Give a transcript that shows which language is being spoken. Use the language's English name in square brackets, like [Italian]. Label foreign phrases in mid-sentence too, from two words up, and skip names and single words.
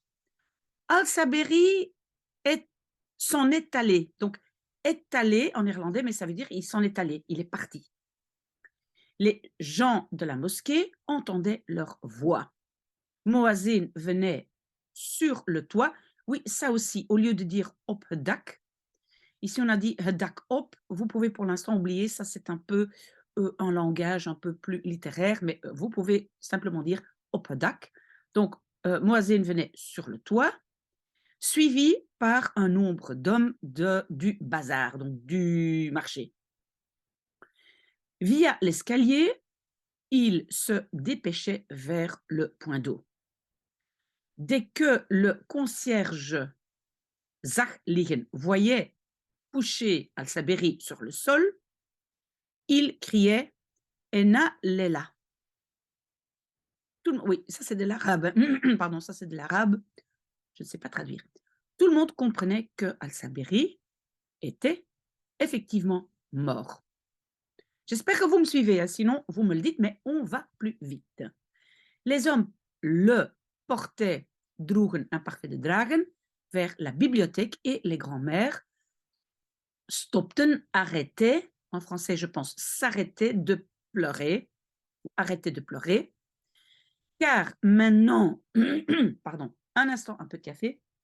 [French] Al-Saberi s'en est allé. Donc, est allé en néerlandais, mais ça veut dire il s'en est allé, il est parti. Les gens de la mosquée entendaient leur voix. Moazin venait sur le toit. Oui, ça aussi, au lieu de dire [Dutch] op het dak, [French] ici on a dit [Dutch] het dak op. [French] Vous pouvez pour l'instant oublier, ça c'est un peu un langage un peu plus littéraire, mais vous pouvez simplement dire [Dutch] op het dak. [French] Donc, Moazin venait sur le toit, suivi par un nombre d'hommes du bazar, donc du marché. Via l'escalier, il se dépêchait vers le point d'eau. Dès que le concierge [Dutch] zag liggen [French] voyait coucher Al-Saberi sur le sol, il criait [Arabic] Ena Lela. [French] Oui, ça c'est de l'arabe. Pardon, ça c'est de l'arabe. Je ne sais pas traduire. Tout le monde comprenait que Al-Saberi était effectivement mort. J'espère que vous me suivez, hein, sinon vous me le dites, mais on va plus vite. Les hommes le portaient, droegen, imparfait de dragen, vers la bibliothèque et les grands-mères stopten, arrêtaient, en français je pense, s'arrêtaient de pleurer, arrêtaient de pleurer, car maintenant, pardon, un instant, un peu de café,